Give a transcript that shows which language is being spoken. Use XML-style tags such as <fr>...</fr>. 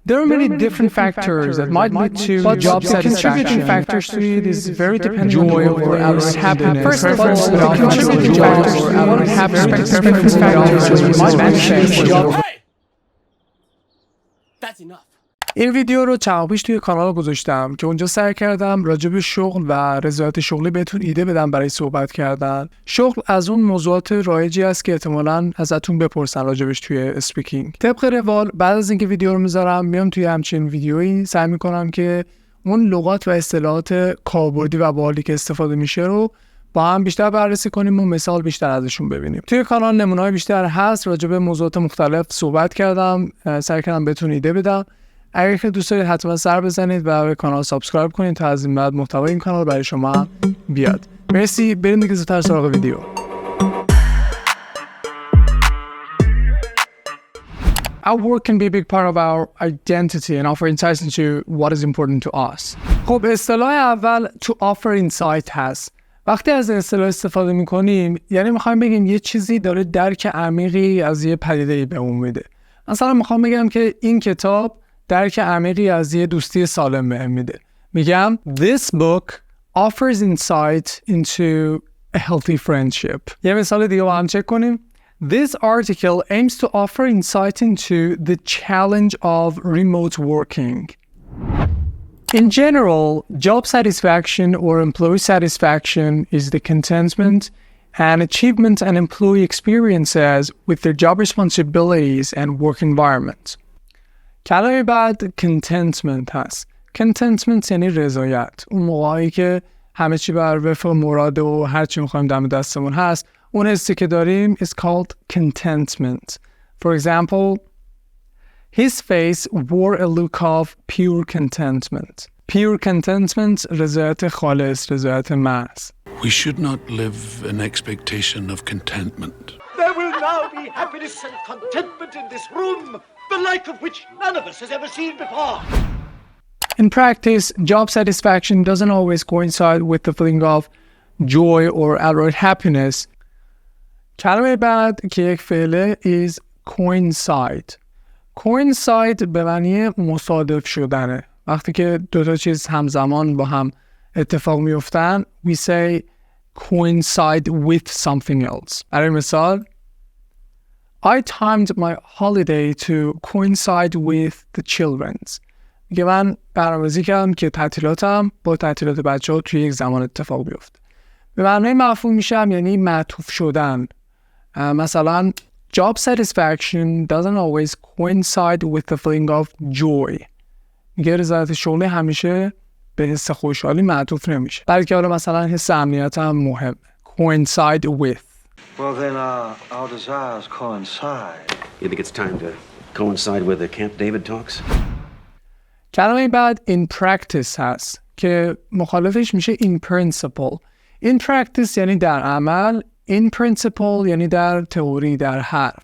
<en>There are many different factors that might lead to job satisfaction. Contributing factors to it is very dependent on joy or happiness. First of all, the contributing factors or happiness might manifest. That's enough.</en> <fa>این ویدیو رو چند پیش توی کانال گذاشتم که اونجا سعی کردم راجبش شغل و رضایت شغلی بهتون ایده بدم برای صحبت کردن. شغل از اون موضوعات رایجی است که احتمالاً ازتون بپرسند راجبش توی اسپیکینگ. طبق روال بعد از اینکه ویدیو رو میذارم میام توی همچین ویدیویی سعی میکنم که اون لغات و اصطلاحات کاربردی و باحالی که استفاده میشه رو با هم بیشتر بررسی کنیم و مثال بیشتر ازشون ببینیم. توی کانال نمونه‌های بیشتر هست، راجب موضوعات مختلف صحبت کردم، سعی کردم بهتون ایده بدم. اگر که دوست دارید حتما سر بزنید و به کانال سابسکرایب کنید تا از این بعد محتوای این کانال برای شما بیاد. مرسی، بریم دیگه زودتر سراغ ویدیو.</fa> <en>Our work can be a big part of our identity and offer insights into what is important to us.</en> <fa>خب اصطلاح اول</fa> <en>to offer insight</en> <fa>هست. وقتی از این اصطلاح استفاده می‌کنیم یعنی می‌خوایم بگیم یه چیزی داره درک عمیقی از یه پدیده‌ای بهمون میده. مثلا می‌خوام بگم که این کتاب درک عمیقی از یه دوستی سالم بهم میده. میگم</fa> <en>This book offers insight into a healthy friendship.</en> <fa>یه مثال دیگه با هم چک کنیم.</fa> <en>This article aims to offer insight into the challenge of remote working. In general, job satisfaction or employee satisfaction is the contentment and achievement an employee experiences with their job responsibilities and work environment.</en> <fa>کلمه بعد contentment هست. contentment یعنی رضایت. اون موقعی که همه چی بر وفق مراد و هر چی می‌خوایم دم دستمون هست، اون حسی که داریم</fa> <en>is called contentment. For example, his face wore a look of pure contentment. Pure contentment</en> <fa>رضایت خالص، رضایت محض.</fa> <en>We should not live an expectation of contentment. There will now be happiness and contentment in this room, the like of which none of us has ever seen before. In practice, job satisfaction doesn't always coincide with the feeling of joy or outright happiness.</en> <fa>کلمه بعد که یک فعله</fa> <en>is coincide.</en> <fa>coincide به معنی مصادف شدنه. وقتی که دو تا چیز همزمان با هم اتفاق میفتن</fa> <en>we say coincide with something else.</en> <fa>برای مثال</fa> <en>I timed my holiday to coincide with the children's.</en> <fa>میگه من برنامه‌ریزی کردم که تعطیلاتم با تعطیلات بچه‌ها توی یک زمان اتفاق بیفته. به معنای مفهوم میشم یعنی معطوف شدن. مثلا</fa> <en>job satisfaction doesn't always coincide with the feeling of joy.</en> <fa>میگه رضایت شغلی همیشه به حس خوشحالی معطوف نمیشه. بلکه حالا مثلا حس امنیت هم مهم.</fa> <en>coincide with. Well then our desires coincide. You think it's time to coincide with the Camp David talks?</en> <fa>کلمه بعد</fa> <en>in practice</en> <fa>هست که مخالفش میشه</fa> <en>in principle. in practice</en> <fa>یعنی در عمل،</fa> <en>in principle</en> <fa>یعنی در تئوری، در حرف.</fa>